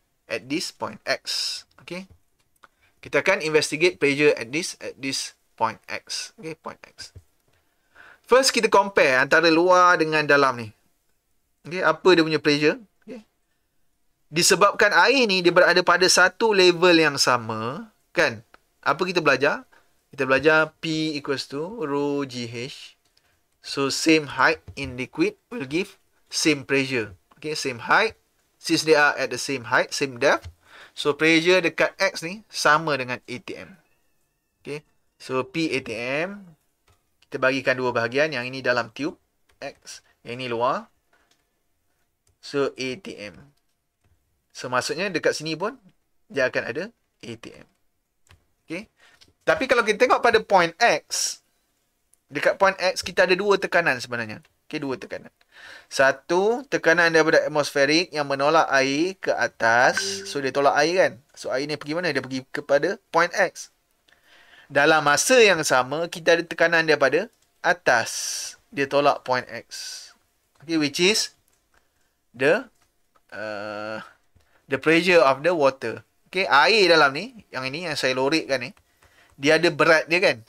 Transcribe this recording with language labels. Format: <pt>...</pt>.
<en>At this point X. Okay.</en> <ms>Kita akan</ms> <en>investigate pressure at this point X. Okay, point X.</en> <ms>First kita compare antara luar dengan dalam ni. Okay, apa dia punya pressure? Okay. Disebabkan air ni dia berada pada satu level yang sama, kan? Apa kita belajar? Kita belajar P equals to rho GH.</ms> <en>So, same height in liquid will give same pressure. Okay, same height. Since they are at the same height, same depth.</en> <ms>So, pressure dekat X ni sama dengan ATM. Okay. So, P ATM. Kita bagikan dua bahagian. Yang ini dalam tube X. Yang ini luar. So, ATM. So, maksudnya dekat sini pun dia akan ada ATM. Okay. Tapi kalau kita tengok pada point X, dekat point X kita ada dua tekanan sebenarnya. Okay, dua tekanan. Satu, tekanan daripada atmosferik yang menolak air ke atas. So, dia tolak air kan. So, air ni pergi mana? Dia pergi kepada point X. Dalam masa yang sama, kita ada tekanan daripada atas. Dia tolak point X.</ms> <en>Okay, which is the pressure of the water.</en> <ms>Okay, air dalam ni, yang ini yang saya lorekkan ni, dia ada berat dia kan.</ms>